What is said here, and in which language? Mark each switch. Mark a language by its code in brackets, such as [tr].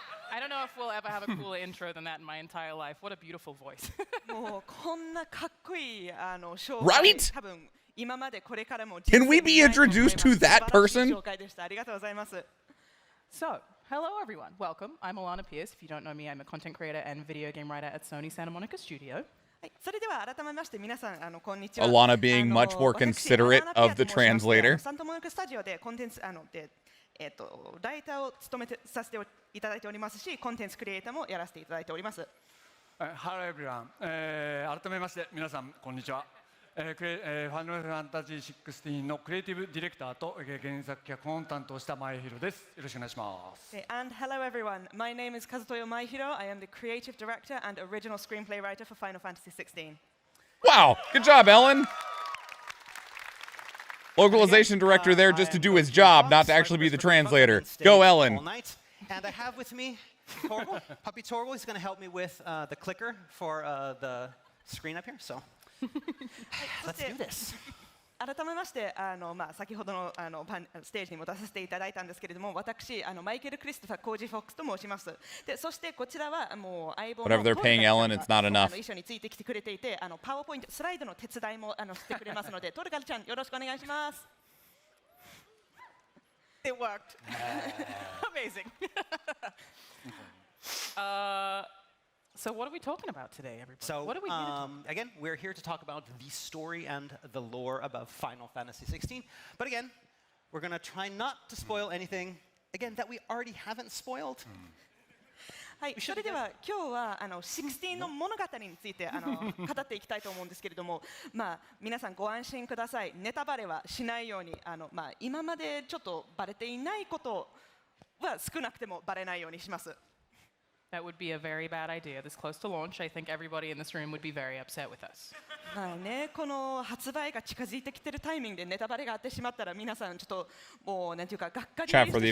[en] I don't know if we'll ever have a cooler intro than that in my entire life. What a beautiful voice. [ja] もうこんなかっこいいショー [en] Right? [ja] 多分今までこれからも [en] Can we be introduced to that person? [ja] 紹介でした。ありがとうございます。 [en] So, hello, everyone. Welcome. I'm Alana Pierce. If you don't know me, I'm a content creator and video game writer at Sony Santa Monica Studio. [ja] はい、それでは改めまして皆さんこんにちは。 [en] Alana being much more considerate of the translator. [ja] サンタモニカスタジオでコンテンツライターを務めさせていただいておりますし、コンテンツクリエイターもやらせていただいております。 [en] Hello everyone. [ja] 改めまして皆さんこんにちは。ファイナルファンタジー16のクリエイティブディレクターと原作脚本を担当した前広です。よろしくお願いします。 [en] And hello everyone. My name is Kazutoyo Maehiro. I am the creative director and original screenplay writer for Final Fantasy 16. Wow, good job, Ellen. Localization director there just to do his job, not to actually be the translator. Go, Ellen. And I have with me Torgal, Puppy Torgal. He's going to help me with the clicker for the screen up here. So let's do this. [ja] 改めまして先ほどのステージにも出させていただいたんですけれども、私マイケル・クリストファー・コージ・フォックスと申します。でそしてこちらはもう相棒の [en] Whatever they're paying Ellen, it's not enough. [ja] 一緒についてきてくれていて、パワーポイントスライドの手伝いもしてくれますので、トルガルちゃんよろしくお願いします。 [en] It worked. Amazing. So what are we talking about today, everybody? So, what do we again, we're here to talk about the story and the lore about Final Fantasy 16. But again, we're going to try not to spoil anything, again, that we already haven't spoiled. [ja] はい、それでは今日は16の物語について語っていきたいと思うんですけれども、皆さんご安心ください。ネタバレはしないように今までちょっとバレていないことは少なくてもバレないようにします。 [en] That would be a very bad idea. This close to launch, I think everybody in this room would be very upset with us. [ja] はいね、この発売が近づいてきているタイミングでネタバレがあってしまったら皆さんちょっともうなんていうかがっかりしてしまうと思うので、